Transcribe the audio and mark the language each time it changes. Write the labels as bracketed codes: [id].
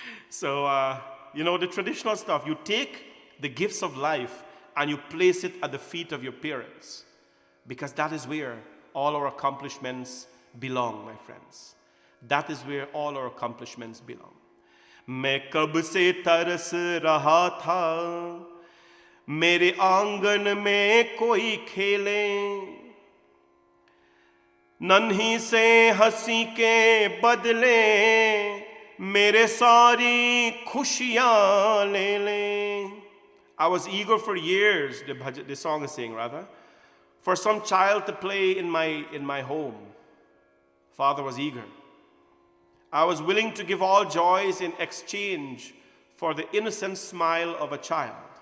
[en] So, the traditional stuff, you take the gifts of life and you place it at the feet of your parents, because that is where all our accomplishments belong, my friends. That is where all our accomplishments belong. [hi] मैं कब से तरस रहा था मेरे आंगन में कोई खेले नन्ही से हंसी के बदले मेरे सारी खुशियां ले ले. [en] I was eager for years, the song is saying rather, for some child to play in my home. Father was eager. I was willing to give all joys in exchange for the innocent smile of a child.